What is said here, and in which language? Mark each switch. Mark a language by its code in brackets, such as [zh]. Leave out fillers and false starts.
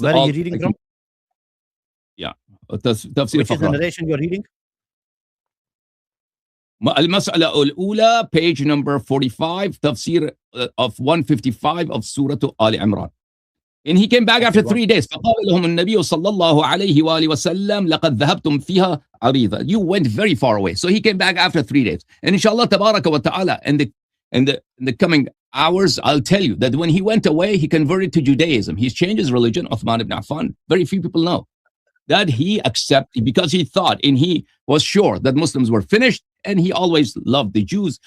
[en] where are you reading from? Yeah. Which is the narration you're reading? Al-Mas'ala al-Ula, page number 45, Tafsir of 155 of Surah Al Imran. And he came back after 3 days. [ar] فقال لهم النبي صلى الله عليه وآله وسلم لقد ذهبتم فيها عريضا. [en] You went very far away. So he came back after 3 days. And inshallah tabaraka wa ta'ala, in the coming hours, I'll tell you that when he went away, he converted to Judaism. He's changed his religion, Uthman ibn Affan. Very few people know that he accepted, because he thought and he was sure that Muslims were finished, and he always loved the Jews.